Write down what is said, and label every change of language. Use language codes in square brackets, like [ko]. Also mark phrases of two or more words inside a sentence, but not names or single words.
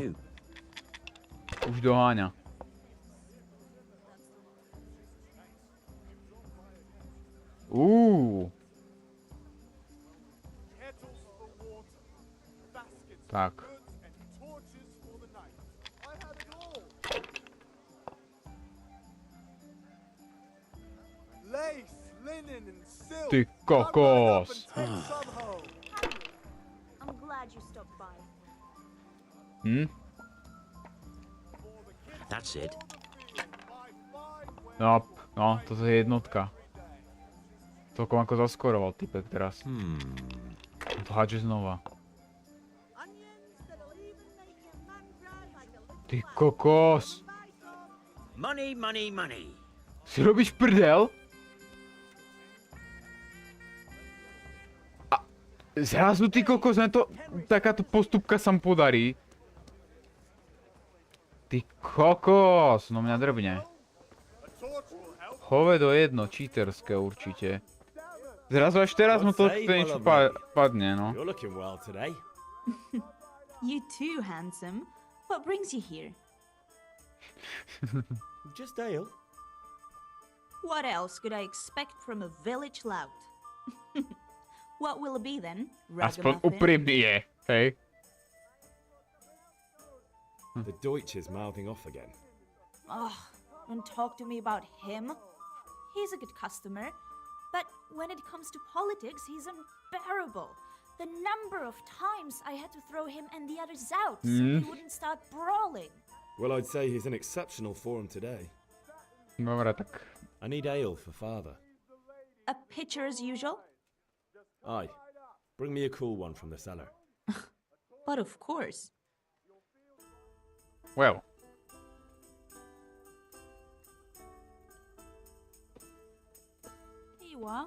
[sk] Už doháňa. Tak. Ty kokos. [en] That's it. [sk] No, toto je jednotka. Toľko ako zaskoroval typek teraz. To hádže znova. Ty kokos! [en] Money, money, money. [sk] Si robíš prdel? A zrazu ty kokos, takáto postupka sa mu podarí. Ty kokos, no mňa drbne. Hovedo jedno, cheaterské určite. Zrazu až teraz mu to niečo padne, no. [en] You too, handsome. What brings you here? Just ale. What else could I expect from a village lout? What will it be then? [sk] Aspoň [en] Ragamuffin? [sk] úprimný je, hej. [en] The Deutsch is mouthing off again. Oh, don't talk to me about him. He's a good customer, but when it comes to politics, he's unbearable. The number of times I had to throw him and the others out so we wouldn't start brawling. Well, I'd say he's in exceptional form today. [sk] Dobre, tak. [en] I need ale for father. A pitcher as usual? Aye. Bring me a cool one from the cellar. But of course. Well. Here you are.